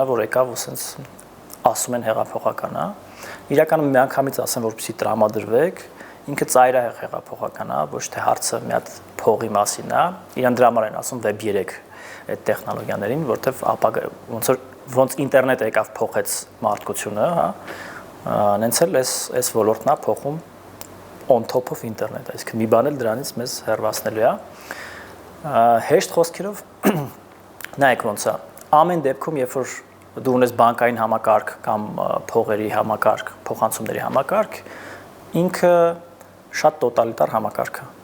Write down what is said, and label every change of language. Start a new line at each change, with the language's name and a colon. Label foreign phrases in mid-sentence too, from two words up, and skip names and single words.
Armenian: որ եկավ ու սենց ասում են հեղափոխական է։ Իրականում միանգամից ասեմ, որպեսզի տրամադրվեք, ինքը ծայրահեղ հեղափոխական է, ոչ թե հարցը մի հատ փողի մասին է։ Իրան դրա համար են ասում Web 3 այդ տեխնոլոգիաներին, որտեվ ապագա ոնց ինտերնետը եկավ փոխեց մարդկությունը, հա, նենց էլ այս ոլորտն է փոխում
English: on top of internet,
Armenian: այսինքն մի բան էլ դրանից մեզ հեռացնելու է։ Հեշտ խոսքերով նայեք ոնց է, ամեն դեպքում երբ որ դու ունես բանկային համակարգ կամ փողերի համակարգ, փոխանցումների համակարգ, ինքը շատ տոտալիտար համակարգ է։